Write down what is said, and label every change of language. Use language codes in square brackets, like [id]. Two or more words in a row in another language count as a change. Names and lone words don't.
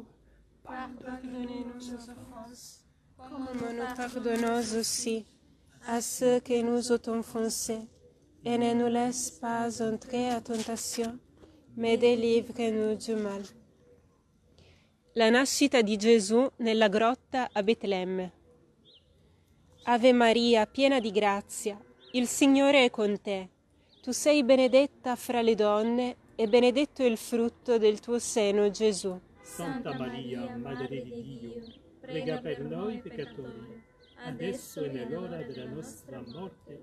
[fr] Pardonnez-nous nos offenses, comme nous pardonnons aussi à ceux qui nous ont offensés. Et ne nous laisse pas entrer à tentation, mais délivre-nous du mal. [it] La nascita di Gesù nella grotta a Betlemme. Ave Maria, piena di grazia, il Signore è con te. Tu sei benedetta fra le donne e benedetto il frutto del tuo seno, Gesù. Santa Maria, Madre di Dio, prega per noi peccatori, adesso e nell'ora della nostra morte.